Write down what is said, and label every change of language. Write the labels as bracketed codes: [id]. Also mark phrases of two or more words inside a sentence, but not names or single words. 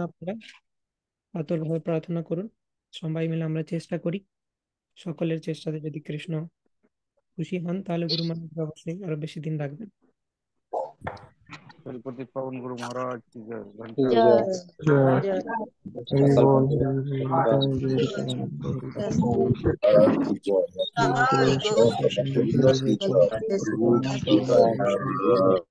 [bn] আপনারা আতুরভাবে প্রার্থনা করুন। সবাই মিলে আমরা চেষ্টা করি, সকলের চেষ্টাতে যদি কৃষ্ণ খুশি হন তাহলে গুরু মহারাজ অবশ্যই আরো বেশি দিন রাখবেন। তিরুপতি পাবন গুরু মহারাজ কি জয়, ঘন্টা জয় জয় জয়। জয় হরি বোল হরি বোল জয় জয় রাম হরি জয় कृष्ण জয় जय গো কৃষ্ণ কৃষ্ণ জয় জয় জয় রাম প্রভু কৃষ্ণ